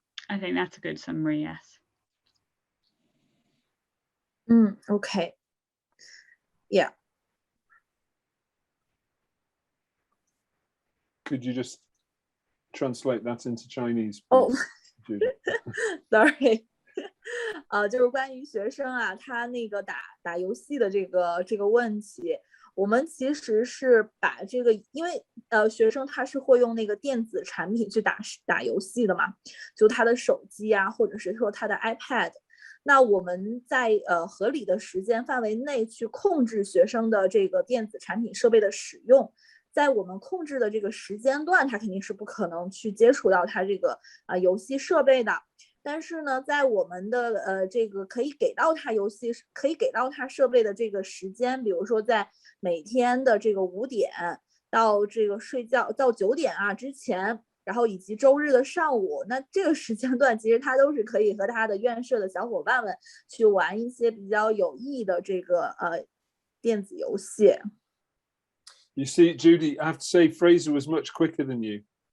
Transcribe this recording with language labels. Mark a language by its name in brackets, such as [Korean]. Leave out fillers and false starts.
[English] I think that's a good summary, yes. Okay. Yeah. Could you just translate that into Chinese, please, Oh, Judy? Sorry. [Chinese] 就是关于学生啊，他那个打游戏的这个问题，我们其实是把这个，因为学生他是会用那个电子产品去打游戏的嘛，就他的手机啊，或者是说他的 iPad。那我们在合理的时间范围内去控制学生的这个电子产品设备的使用，在我们控制的这个时间段，他肯定是不可能去接触到他这个游戏设备的。但是呢，在我们的这个可以给到他设备的这个时间，比如说在每天的这个5点到这个睡觉到9点啊之前。然后以及周日的上午，那这个时间段其实他都是可以和他的院舍的小伙伴们去玩一些比较有意义的这个电子游戏。 [English] You see, Judy, I have to say Fraser was much quicker than you.